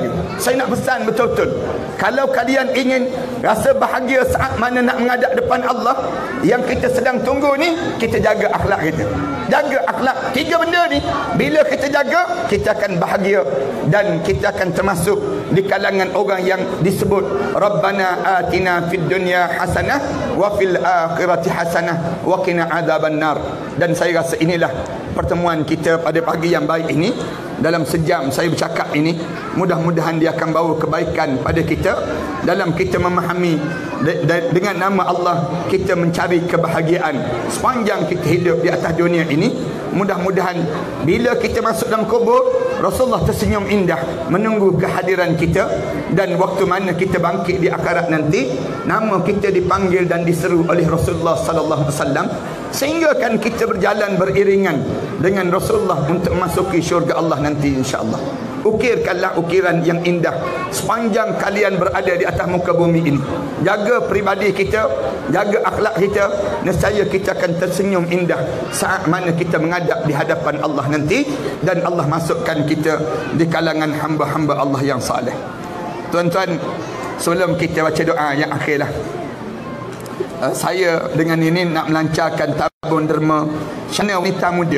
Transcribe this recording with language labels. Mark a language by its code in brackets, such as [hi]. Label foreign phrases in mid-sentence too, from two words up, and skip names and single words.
[ms] Saya nak pesan betul-betul. Kalau kalian ingin rasa bahagia saat mana nak menghadap depan Allah, yang kita sedang tunggu ni, kita jaga akhlak kita. Jaga akhlak. 3 benda ni, bila kita jaga, kita akan bahagia. Dan kita akan termasuk di kalangan orang yang disebut [ar] ربنا آتنا في الدنيا حسنة وفي الآخرة حسنة وقنا عذاب النار. [ms] Dan saya rasa inilah pertemuan kita pada pagi yang baik ini. Dalam sejam saya bercakap ini, mudah-mudahan dia akan bawa kebaikan pada kita dalam kita memahami dengan nama Allah kita mencari kebahagiaan sepanjang kita hidup di atas dunia ini. Mudah-mudahan bila kita masuk dalam kubur, Rasulullah tersenyum indah menunggu kehadiran kita. Dan waktu mana kita bangkit di akhirat nanti, nama kita dipanggil dan diseru oleh Rasulullah [ar] صلى الله عليه وسلم, [ms] sehingga kan kita berjalan beriringan dengan Rasulullah untuk memasuki syurga Allah nanti [ar] إن شاء الله. [ms] Ukirkanlah ukiran yang indah sepanjang kalian berada di atas muka bumi ini. Jaga peribadi kita, jaga akhlak kita, nescaya kita akan tersenyum indah saat mana kita menghadap di hadapan Allah nanti, dan Allah masukkan kita di kalangan hamba-hamba Allah yang saleh. Tuan-tuan, sebelum kita baca doa yang akhirlah, saya dengan ini nak melancarkan tabung derma Cana Wanita Muda.